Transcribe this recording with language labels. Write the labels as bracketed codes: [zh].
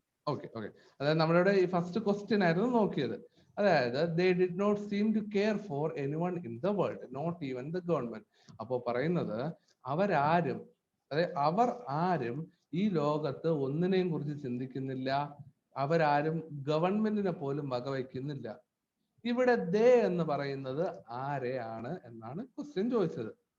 [ml] Okay, അതായത് നമ്മളിവിടെ ഈ ഫസ്റ്റ് ക്വസ്റ്റ്യൻ ആയിരുന്നു നോക്കിയത്. [en] അതായത് they did not seem to care for anyone in the world, not even the government. [ml] അപ്പോ പറയുന്നത് അവരാരും, അതായത് അവർ ആരും ഈ ലോകത്ത് ഒന്നിനെയും കുറിച്ച് ചിന്തിക്കുന്നില്ല. അവരാരും ഗവൺമെന്റിനെ പോലും വകവയ്ക്കുന്നില്ല. ഇവിടെ ദേ എന്ന് പറയുന്നത് ആരെയാണ് എന്നാണ് ക്വസ്റ്റ്യൻ ചോദിച്ചത്.